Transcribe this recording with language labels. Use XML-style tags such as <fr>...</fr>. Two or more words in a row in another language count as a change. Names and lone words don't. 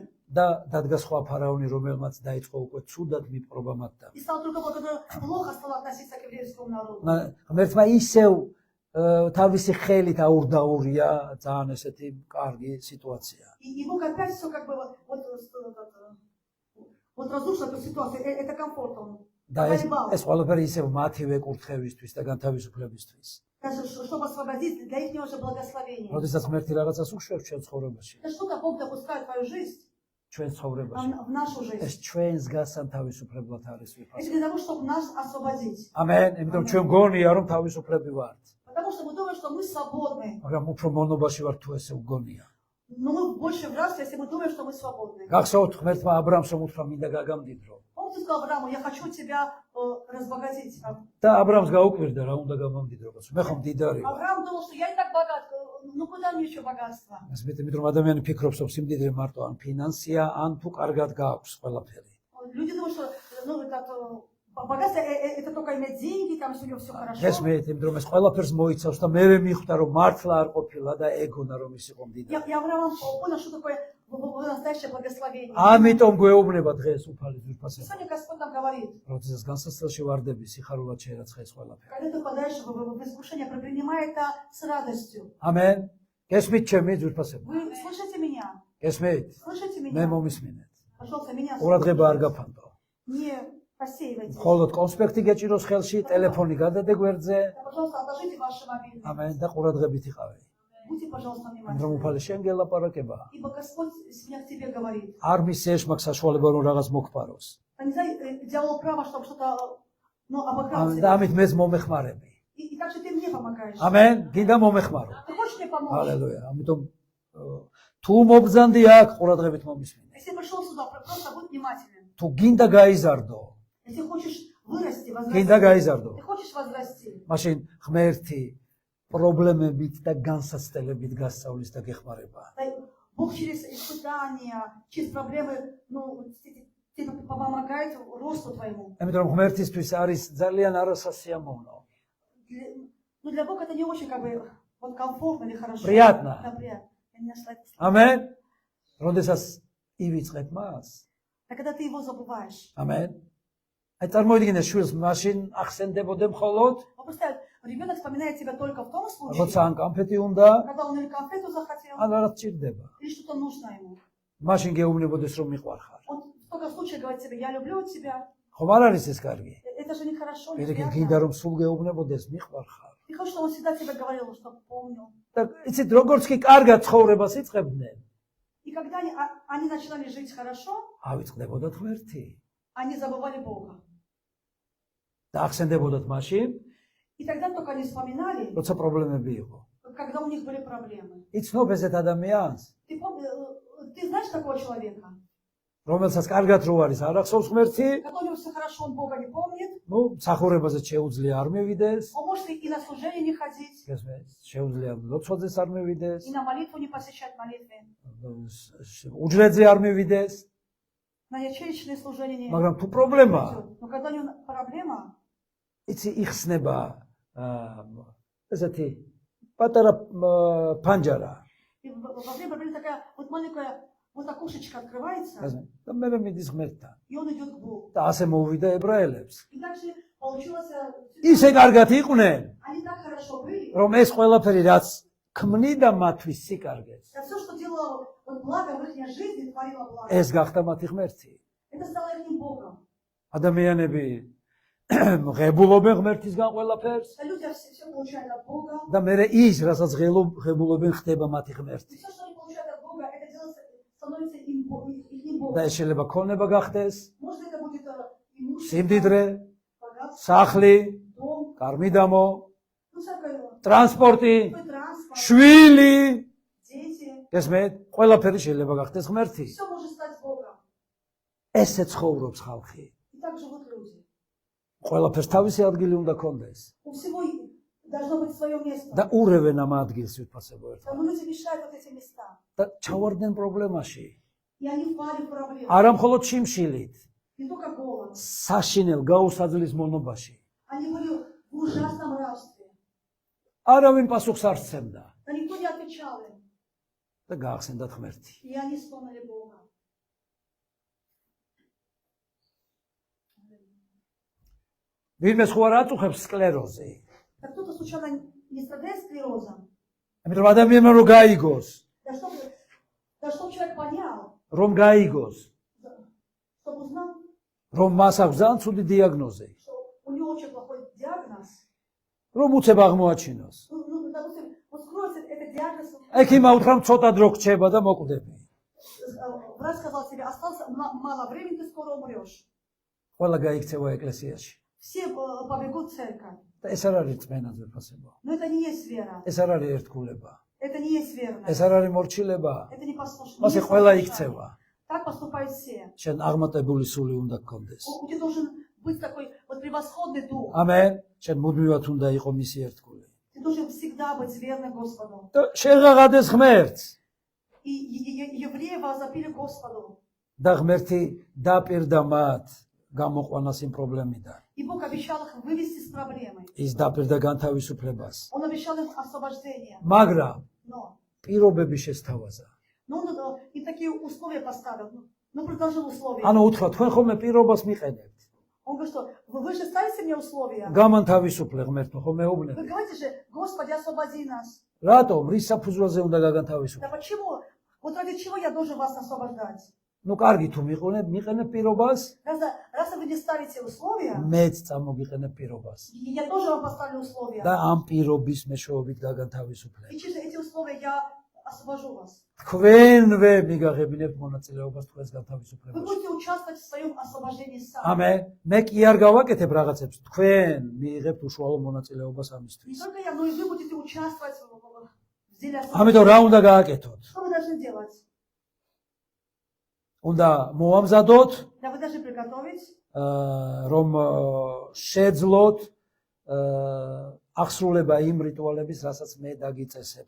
<ka>და დადგა სხვა ფარაონი, რომელმაც დაიწყო უკვე ცუდად მიპყრობა მათთან.</ka> <ru>И стал другого, который плохо стал относиться к еврейскому народу.</ru> <ka>ღმერთმა ისევ თავისი ხელით აურდაურია ძალიან ესეთი კარგი სიტუაცია.</ka> <ru>И Бог опять все как бы вот разрушил эту ситуацию, это комфорт он.</ru> <ka>და ეს ყველაფერი ისევ მათივე კურთხევისთვის და განთავისუფლებისთვის.</ka> <ru>Даже чтобы освободить для их же благословения.</ru> <ka>როდესაც ღმერთი რაღაცას უშვებს ჩვენ ცხოვრებაში.</ka> <ru>Это что-то Бог допускает в твою жизнь,</ru> <ka>ჩვენ ცხოვრებაში.</ka> <ru>в нашу жизнь.</ru> <ka>ეს ჩვენს განთავისუფლებლად არის</ka> <ru>Это</ru> <ka>ვიფასე.</ka> <ru>для того, чтобы нас освободить.</ru> <ka>ამენ. იმიტომ ჩვენ გონია რომ თავისუფლები ვართ.</ka> <ru>Потому что мы думаем, что мы свободны.</ru> <ka>მაგრამ უფრო მონობაში ვართ თუ ესე უგონია.</ka> <ru>Но мы больше в рабстве, если мы думаем, что мы свободны.</ru> <ka>გახსოვთ ღმერთმა აბრაამს რომ უთხრა მინდა გაგამდიდრო.</ka> <ru>Он сказал Аврааму, я хочу тебя разбогатить.</ru> <ka>და აბრაამს გაუკვირდა რა უნდა გამამდიდრობას. მე ხომ მდიდარი ვარ.</ka> <ru>Авраам думал, что я и так богат, ну куда мне еще богатство?</ru> <ka>ეს მეტყვი რომ ადამიანი ფიქრობს რომ სიმდიდრე მარტო ან ფინანსია, ან თუ კარგად გააქვს ყველაფერი.</ka> <ru>Люди думают, что богатство это только иметь деньги, там что у него все хорошо.</ru> <ka>ეს მე იმიტომ რომ ეს ყველაფერს მოიცავს და მე მიხვდა რომ მართლა არ ყოფილა და ეგონა რომ ის იყო მდიდარი.</ka> <ru>Я Авраам понял, что такое настоящее благословение.</ru> <ka>ამიტომ გვეუბნება დღეს უფალი ძვირფასება.</ka> <ru>Сегодня Господь нам говорит,</ru> <ka>როდესაც განსაცდელში ვარდები, სიხარულად შეერაცხეს ყველაფერი.</ka> <ru>когда ты подаешь в искушение, принимай это с радостью.</ru> <ka>ამენ. გესმით ჩემი ძვირფასება.</ka> <ru>Вы слышите меня?</ru> <ka>გესმით?</ka> <ru>Слышите</ru> <ka>მე</ka> <ru>меня?</ru> <ka>მომისმინეთ.</ka> <ru>Пожалуйста, меня</ru> <ka>ყურადღება არ გაფანტო.</ka> <ru>не посеивайте.</ru> <ka>მხოლოდ კონსპექტი გეჭიროს ხელში, ტელეფონი გადადე გვერდზე.</ka> <ru>Пожалуйста, отложите ваши мобильные.</ru> <ka>ამენ და ყურადღებით იყავი.</ka> <ru>Будьте, пожалуйста,</ru> <ka>რომ</ka> <ru>внимательны.</ru> <ka>უფალი შენ გელაპარაკება.</ka> <ru>Ибо Господь сегодня к тебе говорит.</ru> <ka>არ მისცეს მაგ საშუალება რომ რაღაც მოგფაროს.</ka> <ru>Дьявол право, чтобы что-то обыграл</ru> <ka>და</ka> <ru>тебя.</ru> <ka>ამით მეც მომეხმარები.</ka> <ru>И также ты мне помогаешь.</ru> <ka>ამენ. გინდა მომეხმარო.</ka> <ru>Ты хочешь мне помочь?</ru> <ka>ჰალელუია. ამიტომ თუ მობრძანდი აქ ყურადღებით მომისმინე.</ka> <ru>Если пришел сюда, просто будь внимателен.</ru> <ka>თუ გინდა გაიზარდო,</ka> <ru>Если хочешь вырасти,</ru> <ka>გინდა</ka> <ru>возрасти.</ru> <ka>გაიზარდო.</ka> <ru>Ты хочешь возрасти.</ru> <ka>მაშინ ღმერთი პრობლემებით და განსაცდელებით გასწავლის და გეხმარება.</ka> <ru>Бог через испытания, через проблемы, тебе помогает росту твоему.</ru> <ka>ამიტომ ღმერთისთვის არის ძალიან არასასიამოვნო.</ka> <ru>Но для Бога это не очень как бы вот комфортно или хорошо. Приятно. Да, приятно. Я не нашла это слово.</ru> <ka>ამენ. როდესაც ივიწყებ მას.</ka> <ru>А когда ты его забываешь.</ru> <ka>ამენ. აი წარმოიდგინე შვილს მაშინ ახსენდებოდე მხოლოდ</ka> <ru>Представь, ребенок вспоминает тебя только в том случае,</ru> <ka>როცა ან კამფეტი უნდა,</ka> <ru>когда он или конфету захотел,</ru> <ka>ან რაღაც ჭირდება.</ka> <ru>или что-то нужно ему.</ru> <ka>მაშინ გეუბნებოდეს რომ მიყვარხარ.</ka> <ru>Он в таком случае говорит тебе, я люблю тебя.</ru> <ka>ხომ არ არის ეს კარგი?</ka> <ru>Это же нехорошо,</ru> <ka>პირიქით</ka> <ru>неприятно.</ru> <ka>გინდა რომ სულ გეუბნებოდეს მიყვარხარ.</ka> <ru>Ты хочешь, чтобы он всегда тебе говорил, что помнил.</ru> <ka>და იცით როგორც კი კარგად ცხოვრებას იწყებდნენ,</ka> <ru>И когда они начинали жить хорошо,</ru> <ka>ავიწყდებოდათ ღმერთი.</ka> <ru>они забывали Бога.</ru> <ka>და ახსენდებოდათ მაშინ,</ka> <ru>И тогда только они вспоминали,</ru> <ka>როცა პრობლემები იყო.</ka> <ru>когда у них были проблемы.</ru> <ka>იცნობ ესეთ ადამიანს,</ka> <ru>Ты знаешь такого человека?</ru> <ka>რომელსაც კარგად რო არის არ ახსოვს ღმერთი,</ka> <ru>который все хорошо, он Бога не помнит, ну,</ru> <ka>მსახურებაზე შეუძლია არ მივიდეს,</ka> <ru>он может и на служение не ходить,</ru> <ka>შეუძლია ლოცვაძეს არ მივიდეს,</ka> <ru>и на молитву не посещать молитвы,</ru> <ka>უჯრედზე არ მივიდეს,</ka> <ru>на ячеечное служение не</ru> <ka>მაგრამ თუ პრობლემა,</ka> <ru>идет. Но когда у него проблема,</ru> <ka>იცი იხსნება ესეთი პატარა პანჯარა.</ka> <ru>и во время проблемы такая вот маленькая вот окошечко открывается,</ru> <ka>და მე მიდის ღმერთთან.</ka> <ru>и он идет к Богу.</ru> <ka>და ასე მოვიდა ებრაელებს.</ka> <ru>И также получилось,</ru> <ka>ისე კარგად იყვნენ,</ka> <ru>они так хорошо были,</ru> <ka>რომ ეს ყველაფერი რაც ქმნიდა მათთვის სიკარგეს,</ka> <ru>а все, что делало вот благо в их жизни, творило благо.</ru> <ka>ეს გახდა მათი ღმერთი.</ka> <ru>Это стало их Богом.</ru> <ka>ადამიანები ღებულობენ ღმერთისგან ყველაფერს</ka> <ru>А люди все получают от Бога.</ru> <ka>და მე ის, რასაც ღებულობენ, ხდება მათი ღმერთი.</ka> <ru>И все, что они получают от Бога, это делается, становится им Богом.</ru> <ka>და ეს შეიძლება ქონება გახდეს,</ka> <ru>Может, это будет имущество,</ru> <ka>სიმდიდრე,</ka> <ru>богатство,</ru> <ka>სახლი,</ka> <ru>дом,</ru> <ka>კარმიდამო,</ka> <ru>ну всякое,</ru> <ka>ტრანსპორტი,</ka> <ru>транспорт,</ru> <ka>შვილი,</ka> <ru>дети.</ru> <ka>ესმე, ყველაფერი შეიძლება გახდეს ღმერთი.</ka> <ru>Все может стать Богом.</ru> <ka>ესე ცხოვრობს ხალხი.</ka> <ru>И так живут люди.</ru> <ka>ყველაფერს თავისი ადგილი უნდა კონდეს</ka> <ru>У всего должно быть свое место.</ru> <ka>და ურევენ ამ ადგილს ვიფასებო ერთად.</ka> <ru>Но люди мешают вот эти места.</ru> <ka>და ჩავარდნენ პრობლემაში.</ka> <ru>И они впали в проблемы.</ru> <ka>არა მხოლოდ შიმშილით,</ka> <ru>Не только голод.</ru> <ka>საშინელ გაუსაძლის მონობაში.</ka> <ru>Они были в ужасном рабстве.</ru> <ka>არავინ პასუხს არ სცემდა</ka> <ru>Но никто не отвечал им.</ru> <ka>და გაახსენდათ ღმერთი.</ka> <ru>И они вспомнили Бога.</ru> <ka>ვინმე სხვა არ აწუხებს სკლეროზე.</ka> <ru>Так кто-то случайно не страдает склерозом?</ru> <ka>ამიტომ ადამიანმა რომ გაიგოს,</ka> <ru>Да чтобы человек понял,</ru> <ka>რომ გაიგოს,</ka> <ru>чтобы узнал,</ru> <ka>რომ მას აქვს ძალიან ცუდი დიაგნოზი,</ka> <ru>что у него очень плохой диагноз.</ru> <ka>რომ უცებ აღმოაჩინოს.</ka> <ru>Ну, допустим, вот скроется этот диагноз.</ru> <ka>ექიმმა უთხრა ცოტა დრო გრჩება და მოკვდები.</ka> <ru>Врач сказал себе, осталось мало времени, ты скоро умрешь.</ru> <ka>ყველა გაიქცევა ეკლესიაში.</ka> <ru>Все побегут в церковь.</ru> <ka>და ეს არ არის წმენა ძვირფასება.</ka> <ru>Но это не есть вера.</ru> <ka>ეს არ არის ერთგულება.</ka> <ru>Это не есть верность.</ru> <ka>ეს არ არის მორჩილება.</ka> <ru>Это не послушание.</ru> <ka>მასე ყველა იქცევა.</ka> <ru>Так поступают все.</ru> <ka>შენ აღმატებული სული უნდა გქონდეს.</ka> <ru>У тебя должен быть такой вот превосходный дух.</ru> <ka>ამენ. შენ მუდმივად უნდა იყო მისი ერთგული.</ka> <ru>Ты должен всегда быть верным Господу.</ru> <ka>და შეღაღადეს ღმერთს.</ka> <ru>И евреи возопили Господу.</ru> <ka>და ღმერთი დაპირდა მათ გამოყვანას იმ პრობლემიდან.</ka> <ru>И Бог обещал их вывести с проблемой.</ru> <ka>ის დაპირდა განთავისუფლებას.</ka> <ru>Он обещал им освобождение.</ru> <ka>მაგრამ</ka> <ru>Но</ru> <ka>პირობები შესთავაზა.</ka> <ru>он и такие условия поставил. Ну, предложил условия.</ru> <ka>ანუ უთხრა, თქვენ ხოლმე პირობას მიყენებთ.</ka> <ru>Он говорит, что вы же ставите мне условия.</ru> <ka>გამანთავისუფლე ღმერთო, ხო</ka> <ru>Вы</ru> <ka>მეუბნები.</ka> <ru>говорите же, Господи, освободи нас.</ru> <ka>რატომ? რის საფუძველზე უნდა</ka> <ru>Да</ru> <ka>გაგანთავისუფლო?</ka> <ru>почему? Вот ради чего я должен вас освобождать?</ru> <ka>ნუ კარგი თუ მიყენებ პირობას,</ka> <ru>Раз вы не ставите условия,</ru> <ka>მეც წამოგიყენებ პირობას.</ka> <ru>я тоже вам поставлю условия.</ru> <ka>და ამ პირობის მეშვეობით გაგანთავისუფლებ.</ka> <ru>И через эти условия я освобожу вас.</ru> <ka>თქვენვე მიგაღებინებთ მონაწილეობას თქვენს</ka> <ru>Вы</ru> <ka>განთავისუფლებაში.</ka> <ru>будете участвовать в своем освобождении сами.</ru> <ka>ამენ. მე კი არ გავაკეთებ რაღაცებს. თქვენ მიიღებთ უშუალო მონაწილეობას</ka> <ru>Не</ru> <ka>ამისთვის.</ka> <ru>только я, но и вы будете участвовать в деле</ru> <ka>ამიტომ რა უნდა გააკეთოთ?</ka> <ru>Что вы должны делать?</ru> <ka>უნდა მოამზადოთ,</ka> <ru>Да вы должны приготовить,</ru> <ka>რომ შეძლოთ აღსრულება იმ რიტუალების, რასაც მე დაგიწესებ.</ka>